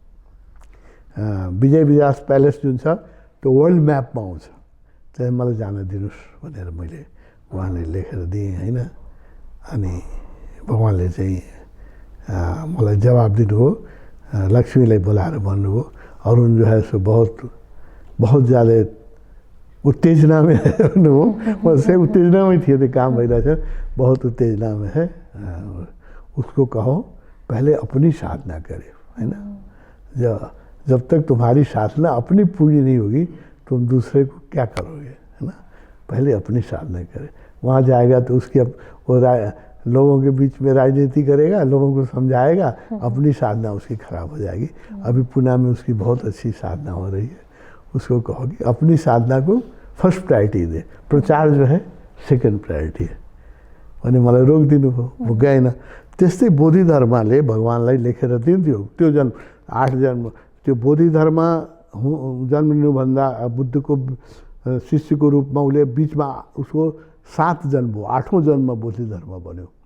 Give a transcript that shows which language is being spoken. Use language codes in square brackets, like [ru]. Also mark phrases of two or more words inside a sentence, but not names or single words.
[ne] विजय विलास प्यालेस जुन छ त्यो [en] world map [ne] आउँछ। चाहिँ मलाई जान दिनुहोस् भनेर मैले उहाँलाई लेखेर दिएँ होइन। अनि भगवान्ले चाहिँ मलाई जवाब दिनुभयो। लक्ष्मीलाई बोलाएर भन्नुभयो अरुण [hi] जो है सो बहुत ज़्यादा उत्तेजना में है [ne] भन्नुभयो। म चाहिँ उत्तेजनामै थिएँ, त्यो काम भइरहेछ। [hi] बहुत उत्तेजना में है, उसको कहो पहले अपनी साधना करे है ना। जब तक तुम्हारी साधना अपनी पूरी नहीं होगी तुम दूसरे को क्या करोगे है ना। पहले अपनी साधना करे। वहाँ जाएगा तो उसकी वो लोगों के बीच में राजनीति करेगा, लोगों को समझाएगा, अपनी साधना उसकी खराब हो जाएगी। अभी पुणे में उसकी बहुत अच्छी साधना हो रही है। उसको कहो कि अपनी साधना को [en] first priority [hi] दे, प्रचार जो है [en] second priority [hi] है [ne] भने मलाई रोकिदिनु भयो। म गएन। त्यस्तै बोधि धर्मले भगवान्लाई लेखेर दिन्थ्यो। त्यो 8 जन्म त्यो बोधि धर्म जन्मिनुभन्दा बुद्धको शिष्यको रूपमा उसले बिचमा उसको 7 जन्म हो, 8औं जन्म बोधि धर्म बन्यो।